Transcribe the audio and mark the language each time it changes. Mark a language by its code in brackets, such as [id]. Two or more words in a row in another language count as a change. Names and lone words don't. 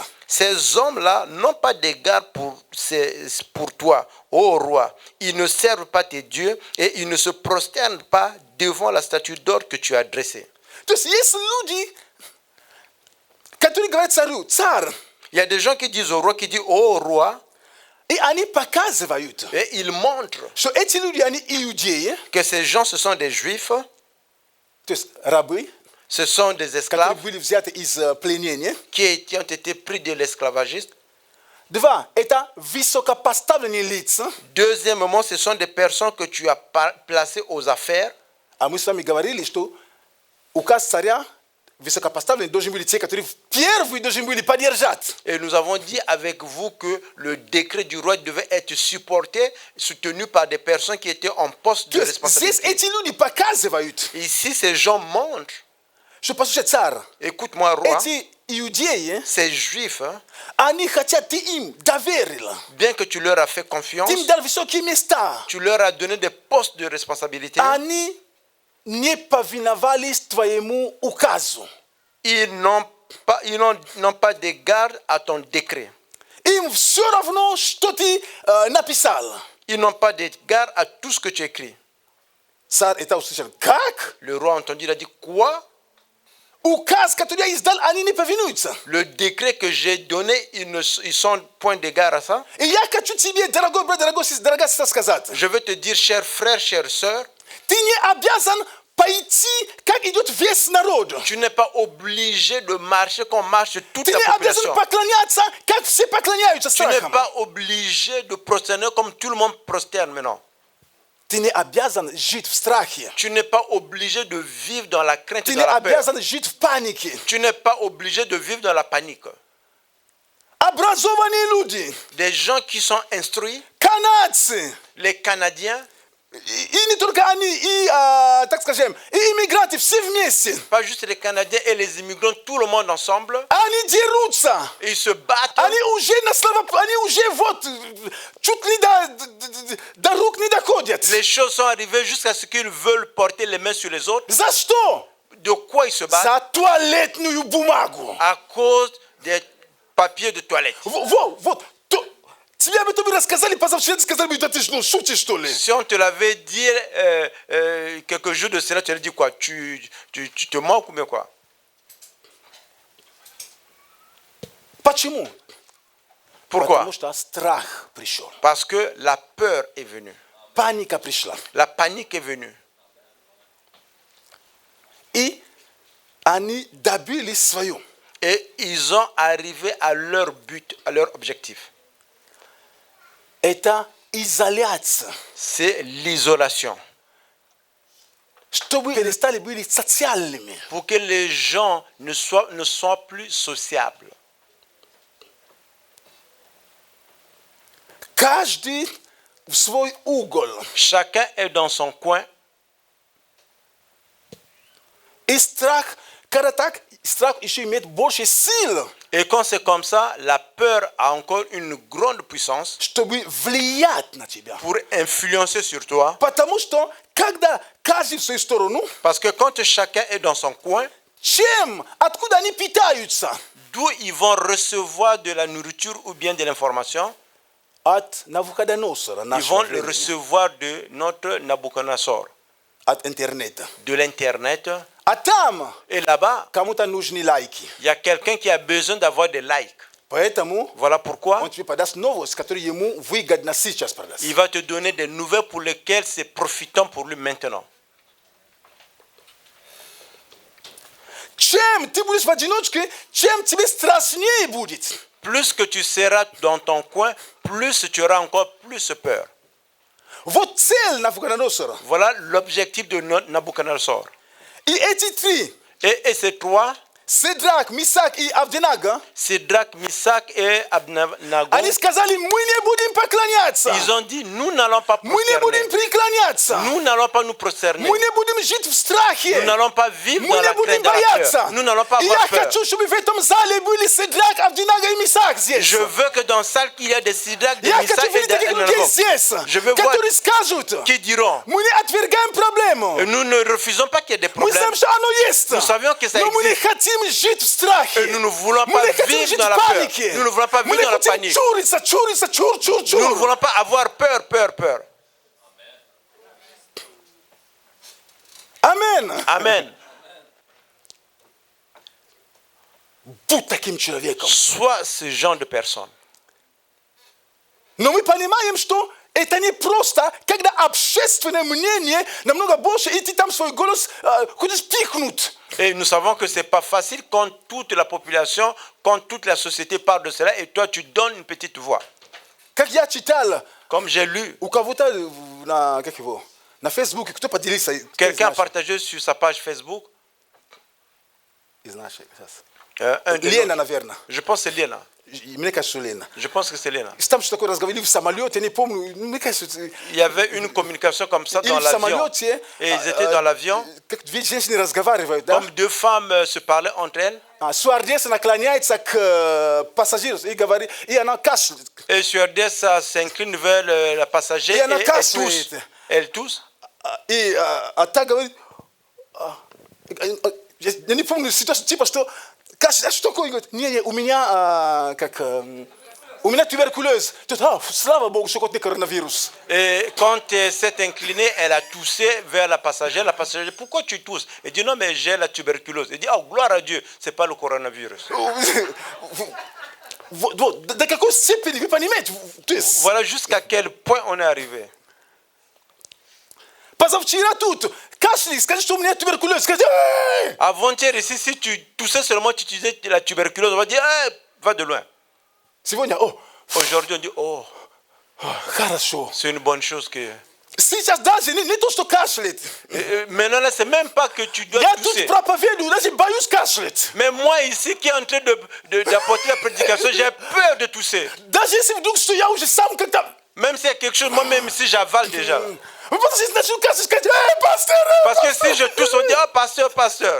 [fr] Ces hommes-là n'ont pas d'égard pour toi, ô roi. Ils ne servent pas tes dieux et ils ne se prosternent pas devant la statue d'or que tu as dressée. [ru] То есть есть люди, которые говорят царю, царь, [fr] Il y a des gens qui disent au roi, qui disent ô roi, [ru] и они показывают, [fr] et ils montrent [ru] что эти люди, они иудеи, [fr] que ces gens, ce sont des juifs, [ru] то есть рабы, [fr] ce sont des [ru] которые [fr] esclaves [ru] были взяты из пленения. [fr] qui ont été pris de l'esclavagisme. [ru] Два, это высокопоставленные лица. [fr] Deuxièmement, ce sont des personnes que tu as placées aux affaires. [ru] А мы с вами говорили, что указ царя высокопоставленные должны были те, которые первые должны были поддержать. [fr] Et nous avons dit avec vous que le décret du roi devait être supporté, soutenu par des personnes qui étaient en poste de [ru] То есть здесь [fr] responsabilité. [ru] эти люди показывают, [fr] Ici, ces gens montrent, [ru] что, послушай, царь, [fr] écoute-moi, roi, [ru] эти иудеи, [fr] ces juifs, hein, [ru] они хотят, ты им доверил. [fr] bien que tu leur as fait confiance, [ru] Ты им дал высокие места. [fr] tu leur as donné des postes de responsabilité, [ru] Они не повиновались твоему указу. [fr] ils n'ont pas d'égard à ton décret. [ru] Им все равно, что ты написал. [fr] Ils n'ont pas d'égard à tout ce que tu écris. [ru] Царь это услышал. Как? [fr] Le roi a entendu, il a dit, quoi? [ru] Указ, который я издал, они не повинуются. [fr] Le décret que j'ai donné, ils sont point d'égard à ça. [ru] И я хочу тебе, дорогой брат, дорогая сестра, сказать. [fr] Je veux te dire, chers frères, chères sœurs, [ru] Ты не обязан пойти, как идет весь народ. [fr] tu n'es pas obligé de marcher comme marche toute [ru] Ты [fr] la [ru] не обязан [fr] population. [ru] поклоняться, как все поклоняются [fr] Tu n'es [ru] страхом. [fr] pas obligé de prosterner comme tout le monde prosterne maintenant. [ru] Ты не обязан жить в страхе. [fr] Tu n'es pas obligé de vivre dans la crainte [ru] Ты [fr] et [ru] не [fr] dans la peur. [ru] обязан жить в панике. [fr] Tu n'es pas obligé de vivre dans la panique. [ru] Образованные люди, [fr] Des gens qui sont instruits, [ru] канадцы, [fr] les Canadiens, [ru] и не только они, и, так скажем, и иммигранты, все вместе. [fr] pas juste les Canadiens et les immigrants, tout le monde ensemble, [ru] Они дерутся. [fr] ils se battent. [ru] Они уже на слова, они уже вот чуть ли до рук не доходят. [fr] Les choses sont arrivées jusqu'à ce qu'ils veulent porter les mains sur les autres. [ru] За что? [fr] De quoi ils se battent? [ru] За туалетную бумагу. [fr] À cause des papiers de toilette. [ru] Вот. Тебе об этом рассказали позавчера, ты сказали, да ты что, шутишь что ли? [fr] Si on te l'avait dit quelques jours de cela, tu allais dire quoi? Tu te moques ou bien quoi? [ru] Почему? [fr] Pourquoi? [ru] Потому что страх пришел. [fr] Parce que la peur est venue. [ru] Паника пришла. [fr] La panique est venue. [ru] И они добились своего. [fr] Et ils ont arrivé à leur but, à leur objectif. [ru] Это изоляция. [fr] C'est l'isolation. [ru] Чтобы перестали быть социальными. [fr] Pour que les gens ne soient plus sociables. [ru] Каждый в свой угол. [fr] Chacun est dans son coin. [ru] И страх, когда так, страх еще имеет больше сил, [fr] Et quand c'est comme ça, la peur a encore une grande puissance [ru] чтобы влиять на тебя. [fr] pour influencer sur toi. [ru] Потому что, когда каждый в свою сторону, [fr] Parce que quand chacun est dans son coin, [ru] откуда они питаются? [fr] d'où ils vont recevoir de la nourriture ou bien de l'information, [ru] От Навуходоносора, [fr] ils [ru] нашего [fr] vont le [ru] времени, [fr] recevoir de notre Nabucodonosor, [ru] от интернета. [fr] de l'internet, [ru] Atam [fr] Et là-bas, [ru] кому-то нужны like. [fr] il y a quelqu'un qui a besoin d'avoir des likes. [ru] Poetamu [fr] Voilà pourquoi [ru] он тебе подаст новости которые ему выгодно сейчас подать. [fr] il va te donner des nouvelles pour lesquelles c'est profitant pour lui maintenant. [ru] Чем ты будешь в одиночке, чем тебе страшнее будет. [fr] Plus que tu seras dans ton coin, plus tu auras encore plus peur. [ru] Вот цель Навуходоносора. [fr] Voilà l'objectif de Nabucodonosor. [ru] И эти три, [fr] Et ces trois, [ru] Седрак, Мисак и Авденага, [fr] Sédrac, Misak et Abednego, [ru] они сказали, мы не будем поклоняться. [fr] ils ont dit, nous n'allons pas [ru] Мы не будем [fr] prosterner. [ru] преклоняться. [fr] Nous n'allons pas nous prosterner. [ru] Мы не будем жить в страхе. [fr] Nous n'allons pas vivre [ru] Мы [fr] dans [ru] не [fr] la [ru] будем [fr] crainte, dans la [ru] бояться. [fr] peur. Nous n'allons pas [ru] И я [fr] avoir peur. [ru] хочу, чтобы в этом зале были Седрак, Авденага и Мисак здесь. [fr] Je veux que dans la salle, il y ait des Sédrac, des [ru] Я [fr] Misak [ru] хочу [fr] et [ru] видеть [fr] des [ru] таких людей [fr] Abednego [ru] здесь, [fr] Je veux voir [ru] которые скажут, [fr] qui diront, [ru] мы не отвергаем проблему. [fr] nous ne refusons pas qu'il y ait des [ru] Мы знаем, [fr] problèmes. [ru] что оно есть. [fr] Nous savions que ça [ru] Но мы не [fr] existe. [ru] хотим жить в страхе. [fr] Et nous ne voulons [ru] Мы [fr] pas [ru] не хотим [fr] vivre [ru] жить [fr] dans [ru] в [fr] la peur. [ru] панике. [fr] Nous ne voulons pas [ru] Мы [fr] vivre [ru] не [fr] dans la [ru] хотим [fr] panique. [ru] чуриться, чур. [fr] Nous ne voulons pas avoir peur. [ru] Амен. [fr] Amen. [ru] Будь таким человеком. [fr] Sois ce genre de personne. [ru] Но мы понимаем, что это не просто, когда общественное мнение намного больше, и ты там свой голос хочешь пихнуть. [fr] Et nous savons que ce n'est pas facile quand toute la population, quand toute la société parle de cela et toi tu donnes une petite voix. [ru] Как я читал, [fr] Comme j'ai lu, [ru] у кого-то на, как его, на Фейсбуке, кто поделился. [fr] quelqu'un a partagé sur sa page Facebook, [ru] Из нашей, сейчас. [fr] un de [ru] Лена, [fr] nos- [ru] наверное. [fr] je pense que c'est Lena. [ru] Мне кажется, что Лена. [fr] Je pense que c'est Lena. [ru] Там что такое разговаривали в самолете, я не помню. Мне кажется, [fr] Il y avait une communication comme ça [ru] или [fr] dans [ru] в [fr] l'avion. [ru] самолете, [fr] Et ils étaient dans l'avion, [ru] как две женщины разговаривают, да? [fr] comme deux femmes se parlaient entre elles. [ru] Стюардесса наклоняется к пассажиру и говорит, и она кашляет. [fr] Et stewardess s'incline vers la passager Et et elle elle [ru] кашляет. [fr] tousse. Elle tousse. [ru] И та говорит, я не помню ситуацию, типа, что кашляет, а что такое? Говорит, не, у меня у меня туберкулез. Слава Богу, что хоть не коронавирус. [fr] Et quand elle s'est inclinée, elle a toussé vers la passagère. La passagère dit, pourquoi tu tousses? Elle dit, non, mais j'ai la tuberculose. Elle dit, oh, gloire à Dieu, ce n'est pas le coronavirus. [ru] Вот, до какой степени, вы понимаете? То есть, [fr] Voilà jusqu'à quel point on est arrivé. [ru] позавчера тут кашляй, скажи, что у меня туберкулез. Скажи, «Эй!» [fr] Avant-hier, ici, si tu toussais seulement, tu disais la tuberculose, on va dire, hey, va de loin. [ru] Сегодня, о, [fr] Aujourd'hui, on dit, oh, [ru] хорошо. [fr] c'est une bonne chose que... [ru] Сейчас даже не то, что кашляет. [fr] Maintenant, là, c'est même pas que tu dois [ru] Я тут [fr] tousser. [ru] проповедую, даже боюсь кашлять. [fr] Mais moi, ici, qui est en train d'apporter la prédication, j'ai peur de tousser. [ru] Даже если вдруг, что я уже сам как-то... [fr] Même s'il y a quelque chose, moi-même, si j'avale déjà. [ru] Потому что если начну кашлять, сказать, эй, пастор! [fr] Parce que si je tousse, on dit, oh, pasteur.